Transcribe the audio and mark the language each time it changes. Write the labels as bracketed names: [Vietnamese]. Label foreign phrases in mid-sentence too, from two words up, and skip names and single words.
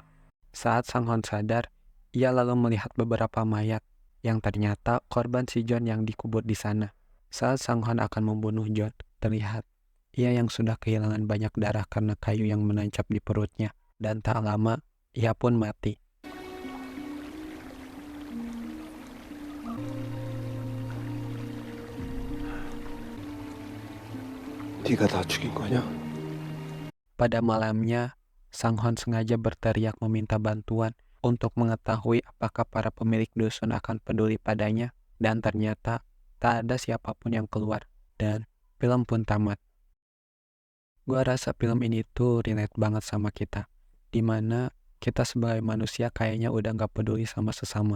[Indonesian] Saat Sang-hon sadar, ia lalu melihat beberapa mayat, yang ternyata korban si Jon yang dikubur di sana. Saat Sang-hon akan membunuh Jon, terlihat ia yang sudah kehilangan banyak darah karena kayu yang menancap di perutnya, dan tak lama ia pun mati. [Korean] 네가 다 죽인 거냐? [Indonesian] Pada malamnya, Sang-hon sengaja berteriak meminta bantuan untuk mengetahui apakah para pemilik dusun akan peduli padanya, dan ternyata tak ada siapapun yang keluar, dan film pun tamat. Gua rasa film ini tuh relate banget sama kita, dimana kita sebagai manusia kayaknya udah gak peduli sama sesama.